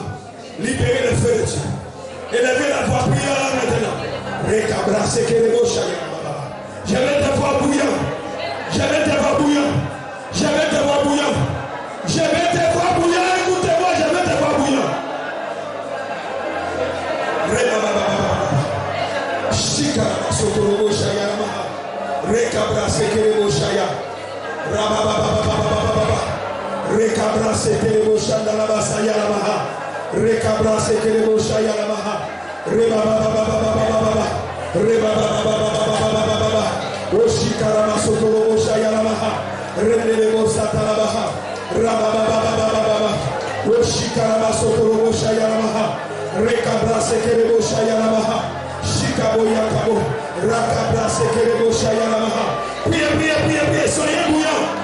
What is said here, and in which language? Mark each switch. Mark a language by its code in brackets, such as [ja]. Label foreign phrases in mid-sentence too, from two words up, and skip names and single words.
[fr] Libérez le feu de Dieu. Élevez la voix, priez en langue maintenant. Je vais te voir bouillant. Je vais te voir bouillant. Je vais te voir bouillant. Je vais te voir bouillant. Écoutez-moi, je vais te voir bouillant. Shikara Sotorobo Shaya Maha. Rekabra Sekerebo Shaya. Rabababababababa. Rekabra Sekerebo Shandalaba Saya Maha. Rekabra Sekerebo Shaya Maha. Rebababababababa. Rebababababababa. Oshikara Sotorobo Shaya Maha. Rendelebo Satalabaha. Rababababababa. Oshikara Sotorobo Shaya Maha. Rekabra Sekerebo Shaya Maha. Priez, soyez bouillants.